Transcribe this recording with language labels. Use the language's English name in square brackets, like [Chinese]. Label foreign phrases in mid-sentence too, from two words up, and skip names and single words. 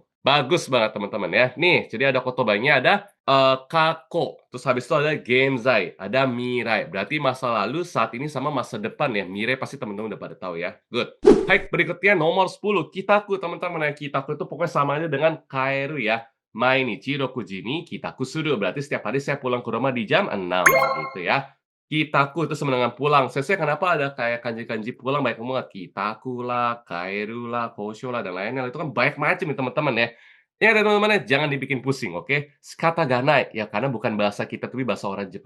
[Indonesian] Bagus banget teman-teman ya. Nih, jadi ada kotobanya ada, kako, terus habis itu ada genzai, ada mirai. Berarti masa lalu, saat ini, sama masa depan ya. Mirai pasti teman-teman udah pada tahu ya. Good. Baik, berikutnya nomor 10, kitaku teman-teman ya. Kitaku itu pokoknya sama aja dengan kaeru ya. [Japanese] 毎日六時に帰宅する. [Indonesian] Berarti setiap hari saya pulang ke rumah di jam 6 gitu ya. Kitaku itu sama dengan pulang. Sensei kenapa ada kayak kanji-kanji pulang banyak banget. Kitaku lah, kaeru lah, kosho lah, dan lainnya. Itu kan banyak macam nih teman-teman ya. Ingat ya teman-teman ya, jangan dibikin pusing, oke? Kataganai, ya karena bukan bahasa kita tapi bahasa orang Jepang.